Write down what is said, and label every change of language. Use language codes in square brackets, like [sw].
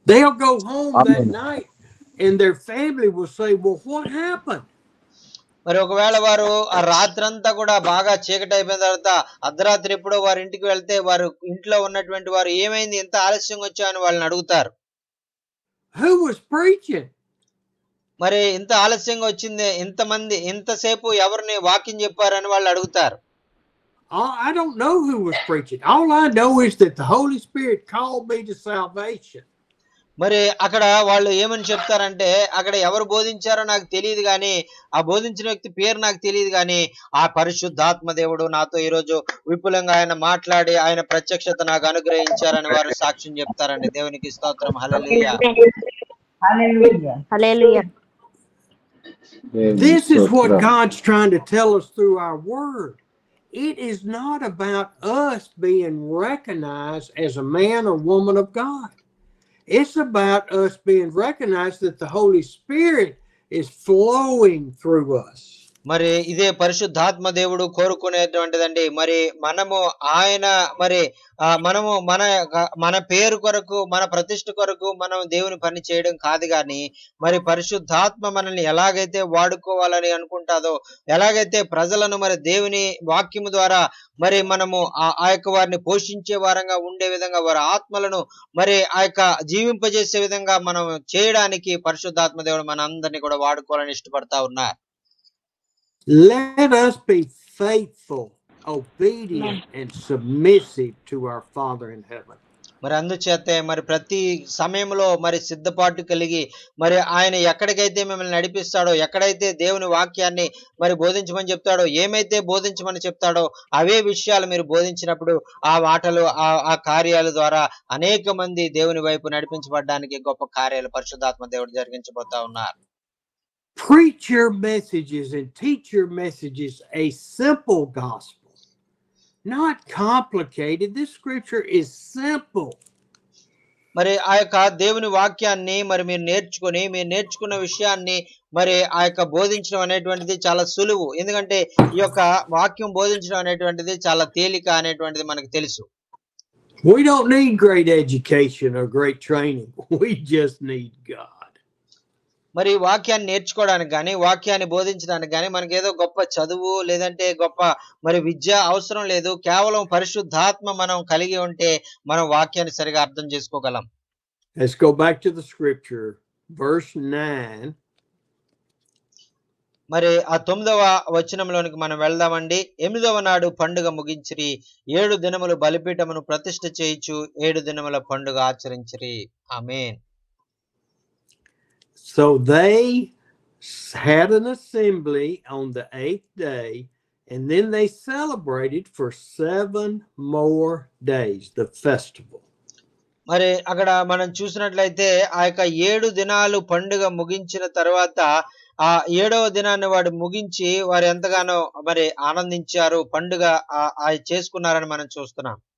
[en] They'll go home that night and their family will say, well, what happened? [te] మరి ఒకవేళ వారు ఆ రాత్రంతా కూడా బాగా చీకటి అయిపోయిన తర్వాత అర్ధరాత్రి ఎప్పుడో వారి ఇంటికి వెళ్తే వారు ఇంట్లో ఉన్నటువంటి వారు ఏమైంది, ఎంత ఆలస్యంగా వచ్చావు అని వాళ్ళని అడుగుతారు. [en] Who was preaching? [te] మరి ఇంత ఆలస్యంగా వచ్చింది, ఇంతసేపు ఎవరిని వాక్యం చెప్పారని వాళ్ళు అడుగుతారు. [en] I don't know who was preaching. All I know is that the Holy Spirit called me to salvation. [te] మరి అక్కడ వాళ్ళు ఏమని చెప్తారంటే, అక్కడ ఎవరు బోధించారో నాకు తెలియదు గాని, ఆ బోధించిన వ్యక్తి పేరు నాకు తెలియదు గాని, ఆ పరిశుద్ధాత్మ దేవుడు నాతో ఈరోజు విపులంగా ఆయన మాట్లాడి ఆయన ప్రత్యక్షత నాకు అనుగ్రహించారని వారు సాక్ష్యం చెప్తారండి. దేవునికి స్తోత్రం. హల్లెలూయా. [en] Hallelujah. This is what God's trying to tell us through our word. It is not about us being recognized as a man or woman of God. It's about us being recognized that the Holy Spirit is flowing through us. [te] మరి ఇదే పరిశుద్ధాత్మ దేవుడు కోరుకునేటువంటిదండి. మరి మనము ఆయన మనము మన పేరు కొరకు, మన ప్రతిష్ఠ కొరకు మనం దేవుని పని చేయడం కాదు గాని, మరి పరిశుద్ధాత్మ మనల్ని ఎలాగైతే వాడుకోవాలని అనుకుంటాదో, ఎలాగైతే ప్రజలను మరి దేవుని వాక్యము ద్వారా మరి మనము ఆ యొక్క వారిని పోషించే వారంగా ఉండే విధంగా, వారి ఆత్మలను మరి జీవింపజేసే విధంగా మనం చేయడానికి పరిశుద్ధాత్మ దేవుడు మన అందరినీ కూడా వాడుకోవాలని ఇష్టపడతా ఉన్నారు. [en] Let us be faithful, obedient, and submissive to our Father in heaven. [te] మరి అందుచేతే మరి ప్రతి సమయంలో మరి సిద్ధపాటు కలిగి, మరి ఆయన ఎక్కడికైతే మిమ్మల్ని నడిపిస్తాడో, ఎక్కడైతే దేవుని వాక్యాన్ని మరి బోధించమని చెప్తాడో, ఏమైతే బోధించమని చెప్తాడో అవే విషయాలు మీరు బోధించినప్పుడు ఆ మాటలు ఆ కార్యాల ద్వారా అనేక మంది దేవుని వైపు నడిపించబడడానికి గొప్ప కార్యాలు పరిశుద్ధాత్మ దేవుడు జరిగించబోతా ఉన్నారు. [en] Preach your messages and teach your messages a simple gospel, not complicated. This scripture is simple. [te] మరి దేవుని వాక్యాన్ని మరి మీరు నేర్చుకున్న విషయాన్ని మరి బోధించడం అనేటువంటిది చాలా సులువు. ఎందుకంటే ఈ యొక్క వాక్యం బోధించడం అనేటువంటిది చాలా తేలిక అనేటువంటిది మనకు తెలుసు. [en] We don't need great education or great training. We just need God. [te] మరి వాక్యాన్ని నేర్చుకోవడానికి గాని, వాక్యాన్ని బోధించడానికి గాని మనకేదో గొప్ప చదువు లేదంటే గొప్ప మరి విద్య అవసరం లేదు. కేవలం పరిశుద్ధాత్మ మనం కలిగి ఉంటే మనం వాక్యాన్ని సరిగా అర్థం చేసుకోగలం. [en] Let's go back to the scripture, verse 9. [te] మరి ఆ 9వ వచనంలోనికి మనం వెళ్దామండి. 8వ నాడు పండుగ ముగించిరి, 7 దినములు బలిపీఠమును ప్రతిష్ఠ చేయుచు 7 దినముల పండుగ ఆచరించిరి. ఆమేన్. [en] So they had an assembly on the 8th day, and then they celebrated for 7 more days, the festival. [te] మరి అక్కడ మనం చూసినట్లయితే ఆ యొక్క 7 దినాలు పండుగ ముగించిన తర్వాత ఆ 7వ దినాన్ని వాడు ముగించి వారు ఎంతగానో మరి ఆనందించారు, పండుగ చేసుకున్నారని మనం చూస్తున్నాం.